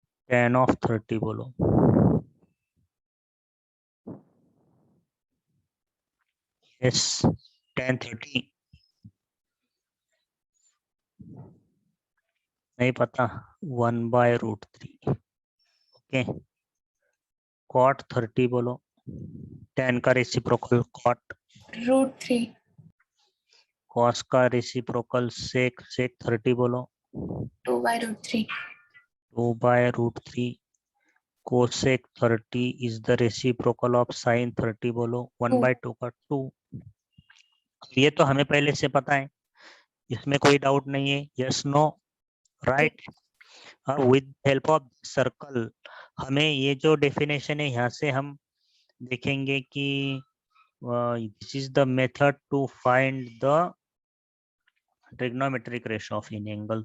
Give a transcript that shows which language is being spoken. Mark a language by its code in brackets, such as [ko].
[hi] tan of 30 बोलो, yes, tan 30 नहीं पता, 1/√3। ओके, cot 30 बोलो, tan का रेसिप्रोकल cot, √3. cos का रेसिप्रोकल sec 30 बोलो, 2/√3. 2/√3। [en] cosec 30 is the reciprocal of sin 30 बोलो, 1/2 का 2। [hi] ये तो हमें पहले से पता है, इसमें कोई डाउट नहीं है। Yes no, right. अब विद हेल्प ऑफ सर्कल हमें ये जो डेफिनेशन है यहाँ से हम देखेंगे कि [en] This is the method to find the trigonometric ratio of any angle.